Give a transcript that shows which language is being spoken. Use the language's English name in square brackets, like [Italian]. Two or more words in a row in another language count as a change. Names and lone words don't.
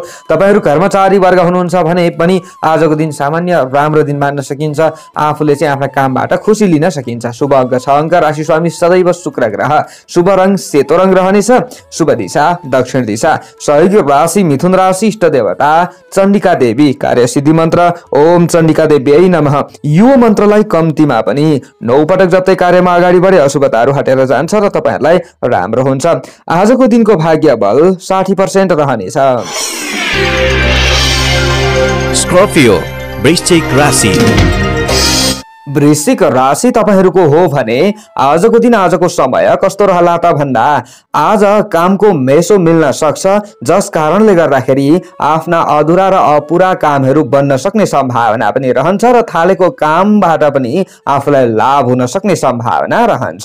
[Nepali] तपाईहरू कर्मचारी वर्ग हुनुहुन्छ भने पनि आजको दिन सामान्य राम्रो दिन मान्न सकिन्छ। आफूले चाहिँ आफ्ना कामबाट खुसी लिन सकिन्छ। शुभ अङ्क 6 अङ्क, राशि स्वामी सदैव शुक्र ग्रह, शुभ रङ सेतो रङ रहनेछ, शुभ दिशा दक्षिण दिशा, सहयोगी राशि मिथुन राशि, इष्ट देवता चण्डिका देवी, कार्य सिद्धि मन्त्र [Sanskrit] ओम चण्डिका देव्यै नमः। [Nepali] यो मन्त्रलाई कम्तीमा पनि 9 पटक जप्दै कार्यमा अगाडि बढे अशुभताहरू हटेर जान्छ र तपाईहरूलाई राम्रो हुन्छ। आजको दिनको भाग्य बल 60% रहनेछ। स्कर्पियो वृश्चिक राशि। वृश्चिक राशि तपाईहरूको हो भने आजको दिन आजको समय कस्तो रहला त भन्दा आज कामको मेसो मिल्न सक्छ, जस कारणले गर्दाखेरि आफ्ना अधुरा र अपुरा कामहरू बन्न सक्ने सम्भावना पनि रहन्छ र थालेको कामबाट पनि आफूलाई लाभ हुन सक्ने सम्भावना रहन्छ।